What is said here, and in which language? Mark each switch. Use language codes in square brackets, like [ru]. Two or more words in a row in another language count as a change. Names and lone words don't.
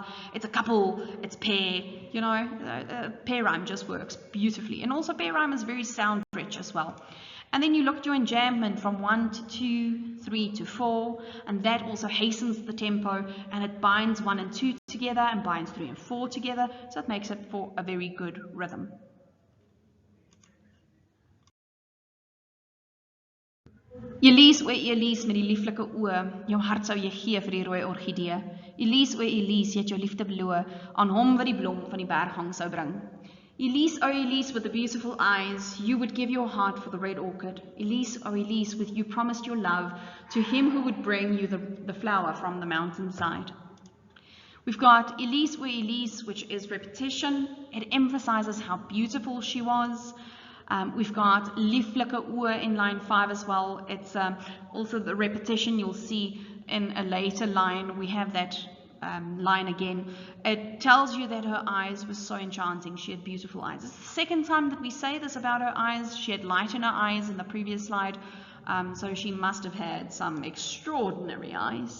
[en] It's a couple, it's pair, you know, pair rhyme just works beautifully. And also pair rhyme is very sound rich as well. And then you look at your enjambment from 1 to 2, 3 to 4, and that also hastens the tempo, and it binds 1 and 2 together and binds 3 and 4 together, so it makes it for a very good rhythm. [af] Elise, o Elise met die lieflike oë, jou hart sou jy gee vir die rooi orgidee. Elise, o Elise, jy het jou liefde beloof aan hom wat die blom van die berghang sou bring. Elise, o Elise, [en] with the beautiful eyes, you would give your heart for the red orchid. Elise, o Elise, with you promised your love to him who would bring you the flower from the mountainside. We've got Elise, o Elise, which is repetition. It emphasizes how beautiful she was. We've got [af] lieflike oë [en] in line 5 as well. It's also the repetition you'll see in a later line. We have that line again. It tells you that her eyes were so enchanting. She had beautiful eyes. It's the second time that we say this about her eyes. She had light in her eyes in the previous slide, so she must have had some extraordinary eyes.